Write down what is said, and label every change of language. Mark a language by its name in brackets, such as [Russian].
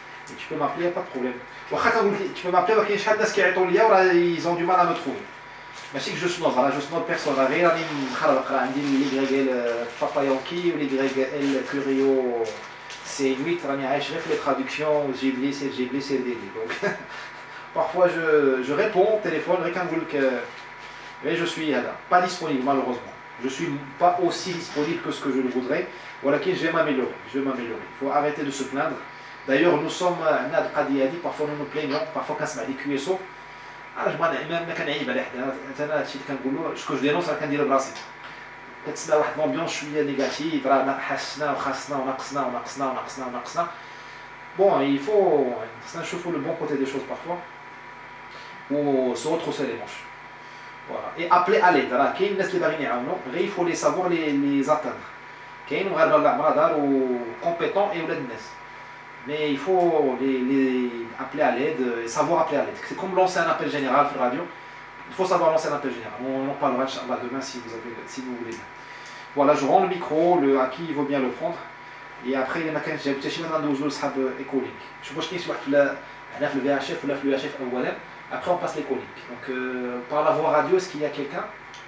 [French] Et tu peux m'appeler, il n'y a pas de problème. Tu peux m'appeler, ils ont du mal à me trouver. [Arabic] ماشي [French] que je snob personne, [Arabic] غير راني مخربق، راه عندي لي غريغيل بابا يونكي ولي غريغيل كوريو سي 8 راني عايش غير في لي traductions جيب لي سير ديالي. [French] Donc parfois je réponds au téléphone [Arabic] غير كنقول لك [French] mais je suis pas disponible malheureusement. Je suis pas aussi disponible que ce que je le voudrais. Voilà, je vais m'améliorer. Il faut arrêter de se plaindre. D'ailleurs, nous sommes parfois nous nous plaignons, parfois quand c'est des QSO. [Arabic] ما كنعيب على حدا، انا هادشي اللي كنقولو شكون ديالو راه كنديرو براسي. كتسمع واحد لومبيونس شويه نيجاتيف، راه حسنا وخاصنا ونقصنا. [French] Bon, il faut خصنا le bon côté des choses parfois ou se retrousser les manches. Voilà. Et appeler à l'aide. [Arabic] راه كاين الناس اللي باغيين يعاونوا، غير [French] il faut les savoir les atteindre. [Arabic] كاين مغاربه العمره داروا [French] compétents et [Arabic] ولاد الناس. [French] Mais il faut les appeler à l'aide et savoir appeler à l'aide. C'est comme lancer un appel général sur la radio. Il faut savoir lancer un appel général. On en parlera demain si vous voulez. Voilà, je rends le micro, à qui il vaut bien le prendre. Et après, il y a quelqu'un qui a dit que c'est écolique. Je pense qu'il y a le VHF ou le VHF. Après, on passe l'écolique. Donc, par la voie radio, est-ce qu'il y a quelqu'un